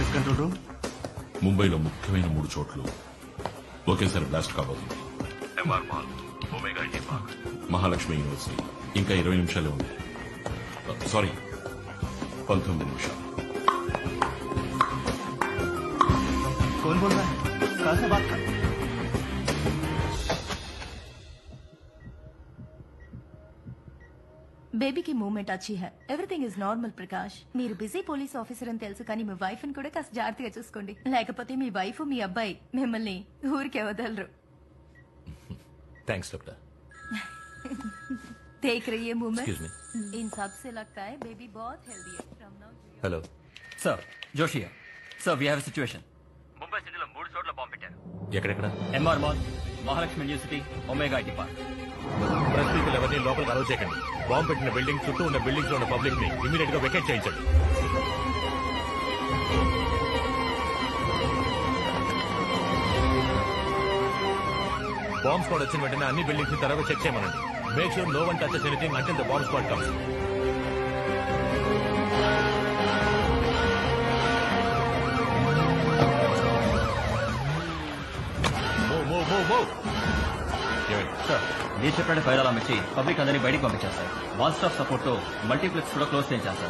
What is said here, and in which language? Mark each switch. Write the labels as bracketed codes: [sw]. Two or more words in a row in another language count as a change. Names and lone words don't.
[te] కంట్రోల్ రూమ్. ముంబైలో ముఖ్యమైన 3 చోట్లు ఒకేసారి బ్లాస్ట్ కాబోతుంది. ఎంఆర్ మాల్, ఒమేగా [en] ఐటీ పార్క్, [te] మహాలక్ష్మి యూనివర్సిటీ. ఇంకా 20 నిమిషాలే ఉంది. సారీ, 19 నిమిషాలు. [hi] कौन बोल रहा है? कहाँ से बात कर? बेबी की मूवमेंट अच्छी है. [en] Everything is normal Prakash. [te] మీరు [en] బిజీ పోలీస్ ఆఫీసర్ [te] అని తెలుసు, కానీ మీ వైఫ్ ని కూడా కాస్త జాగ్రత్తగా చూసుకోండి. లేకపోతే మీ వైఫ్ మీ అబ్బాయి మిమ్మల్ని ఊరికే వదలరు. [en] Thanks doctor. [hi] देख रही है मूवमेंट. [en] Excuse me. [hi] इन सब से लगता है बेबी बहुत हेल्दी है. [en] From now [te] హలో సార్, జోషియా సార్, [en] we have situation. [te] ముంబై సిటీలో 3 చోట్ల బాంబు పెట్టారు. ఎక్కడెక్కడ? ఎంఆర్ మాల్, మహాలక్ష్మి యూనివర్సిటీ, ఒమేగా ఐటీ పార్క్. పరిస్థితులు ఎవరిని లోపలికి అలౌ చేయకండి. బాంబు పెట్టిన బిల్డింగ్ చుట్టూ ఉన్న బిల్డింగ్స్ లో ఉన్న పబ్లిక్ ని ఇమీడియట్ గా వెకేట్ చేయించండి. [en] బాంబ్ స్క్వాడ్ [te] వచ్చిన వెంటనే అన్ని బిల్డింగ్స్ ని త్వరగా చెక్ చేయమనండి. [en] Make sure no one touches anything until the bomb squad comes. [te] సార్, మీరు చెప్పినట్టు [en] ఫైర్ అలాం [te] ఇచ్చి పబ్లిక్ అందరినీ బయటికి పంపించారు సార్. [en] వన్ స్టాప్ సపోర్ట్ [te] తో మల్టీప్లెక్స్ కూడా క్లోజ్ చేయించారు సార్.